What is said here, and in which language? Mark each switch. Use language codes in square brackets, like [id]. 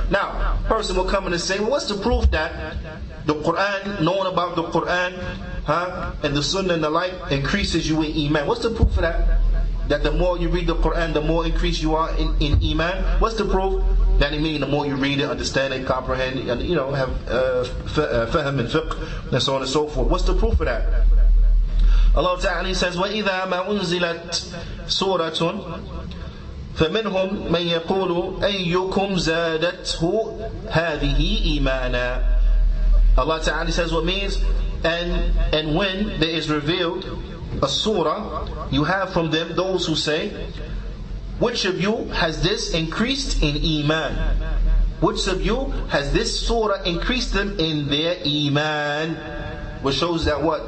[en] Now, a person will come in and say, well, what's the proof that the Qur'an, knowing about the Qur'an, and the Sunnah and the like, increases you in iman? What's the proof for that? That the more you read the Qur'an, the more increased you are in iman? What's the proof? That it means the more you read it, understand it, comprehend it, and have fahm and fiqh and so on and so forth. What's the proof for that? Allah Ta'ala says, [ar] وَإِذَا مَا أُنزِلَتْ سُورَةٌ فَمِنْهُمْ مَنْ يَقُولُ أَيُّكُمْ زَادَتْهُ هَذِهِ إِيمَانًا. [en] Allah Ta'ala says what means, and when there is revealed a surah, you have from them those who say, which of you has this increased in iman? Which of you has this surah increased them in their iman? Which shows that what?